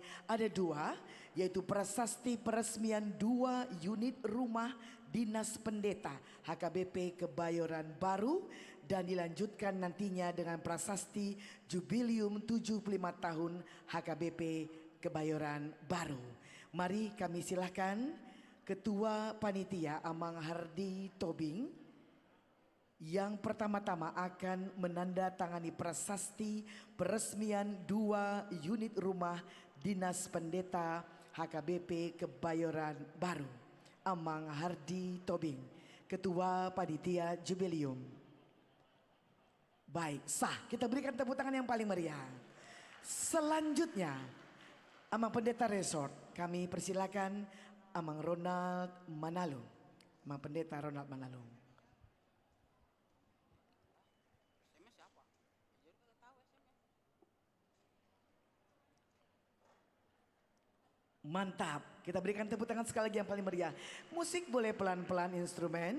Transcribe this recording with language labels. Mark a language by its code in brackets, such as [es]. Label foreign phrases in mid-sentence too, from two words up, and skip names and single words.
[id] Ada dua, yaitu prasasti peresmian 2 unit rumah Dinas Pendeta HKBP Kebayoran Baru dan dilanjutkan nantinya dengan prasasti Jubilium 75 tahun HKBP Kebayoran Baru. Mari kami silahkan Ketua Panitia Amang Hardi Tobing yang pertama-tama akan menandatangani prasasti peresmian 2 unit rumah Dinas Pendeta HKBP Kebayoran Baru. Amang Hardi Tobing, Ketua Panitia Jubilium. Baik, sah. Kita berikan tepuk tangan yang paling meriah. Selanjutnya, Amang Pendeta Resort, kami persilakan Amang Ronald Manalung. Amang Pendeta Ronald Manalung. Mantap, kita berikan tepuk tangan sekali lagi yang paling meriah. Musik boleh pelan-pelan instrumen.